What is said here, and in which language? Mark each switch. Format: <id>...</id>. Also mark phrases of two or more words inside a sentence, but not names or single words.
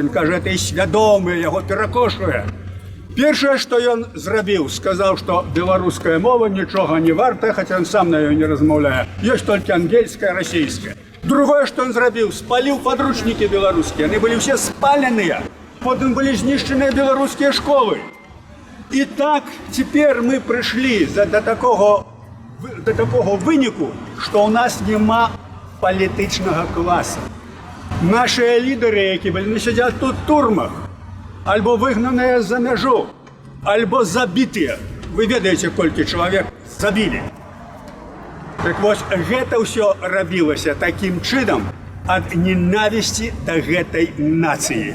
<be>Ён кажа, это і свядомы, яго перакошвае. Першае, што ён зрабіў, сказаў, што беларуская мова нічога не варта, хаця ён сам на ёй не размаўляе. Ёсць толькі ангельская, расійская. Другое, што ён зрабіў, спаліў падручнікі беларускія. Яны былі ўсе спаленыя. Потым былі знішчаныя беларускія школы.</be> <ru>И так теперь мы пришли до такого до такого</ru> <be>выніку, што ў нас няма палітычнага класа. Нашыя лідары, які былі, сядзяць тут у турмах, альбо выгнаныя за мяжу, альбо забітыя. Вы ведаеце, колькі чалавек забілі. Так вось, гэта ўсё рабілася такім чынам ад ненавісці да гэтай нацыі.</be>